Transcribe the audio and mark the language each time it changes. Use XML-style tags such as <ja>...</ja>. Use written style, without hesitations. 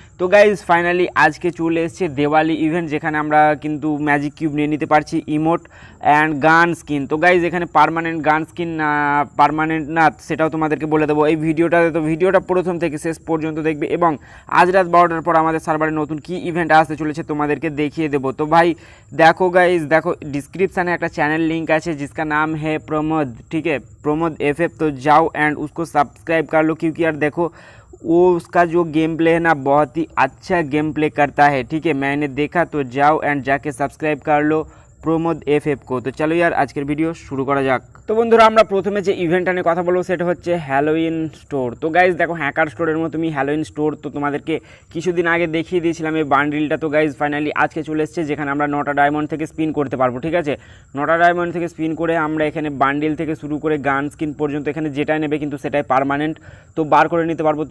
<bn>তো guys finally আজকে চলে এসেছে দেওয়ালি ইভেন্ট, যেখানে আমরা কিন্তু ম্যাজিক কিউব নিয়ে নিতে পারছি ইমোট অ্যান্ড গান স্কিন। তো গাইজ এখানে পার্মানেন্ট গান স্কিন পার্মানেন্ট না, সেটাও তোমাদেরকে বলে দেবো এই ভিডিওটাতে। তো ভিডিওটা প্রথম থেকে শেষ পর্যন্ত দেখবে এবং আজ রাত 12টার পর আমাদের সার্ভারে নতুন কি ইভেন্ট আসতে চলেছে তোমাদেরকে দেখিয়ে দেবো। তো ভাই</bn> <hi>देखो गाइज, देखो डिस्क्रिप्शन में एक चैनल लिंक है जिसका नाम है प्रमोद, ठीक है, प्रमोद FF। तो जाओ एंड उसको सब्सक्राइब कर लो, क्योंकि यार देखो वो उसका जो गेम प्ले है ना, बहुत ही अच्छा गेम प्ले करता है, ठीक है। मैंने देखा, तो जाओ एंड जाके सब्सक्राइब कर लो প্রমোদ FF को।</hi> <bn>তো চলো यार আজকের ভিডিও শুরু করা যাক। তো বন্ধুরা, আমরা প্রথমে যে ইভেন্টটা নিয়ে কথা বলবো সেটা হচ্ছে হ্যালোইন স্টোর। তো গাইজ দেখো, হ্যাকার স্টোরের মতো তুমি হ্যালোইন স্টোর তো তোমাদেরকে কিছুদিন আগে দেখিয়ে দিয়েছিলাম এই বান্ডিলটা। তো গাইজ ফাইনালি আজকে চলে এসেছে, যেখানে আমরা 9টা ডায়মন্ড থেকে স্পিন করতে পারবো, ঠিক আছে। 9টা ডায়মন্ড থেকে স্পিন করে আমরা এখানে বান্ডিল থেকে শুরু করে গান স্কিন পর্যন্ত এখানে যেটাই নেবে কিন্তু সেটাই পার্মানেন্ট তো বার করে নিতে পারবো।</bn>